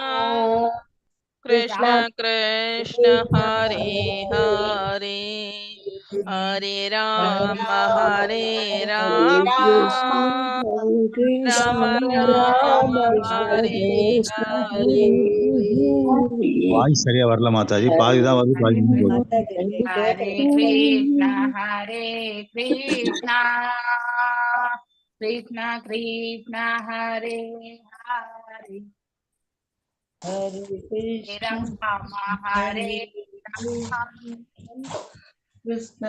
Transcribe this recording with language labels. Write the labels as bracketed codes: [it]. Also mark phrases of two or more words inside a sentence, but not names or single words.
[sa] कृष्ण कृष्ण कृष्ण हरे हरे हरे राम हरे राम कृष्ण राम राम हरे कृष्ण हरे [ta] வாய்ஸ் சரியா வரல மாதாஜி. பாதிதான் வருது, பாதி [sa] हरे [ta] நின்னு போகுது. [sa] कृष्ण हरे कृष्ण कृष्ण कृष्ण हरे हरे हरे राम हरे राम कृष्ण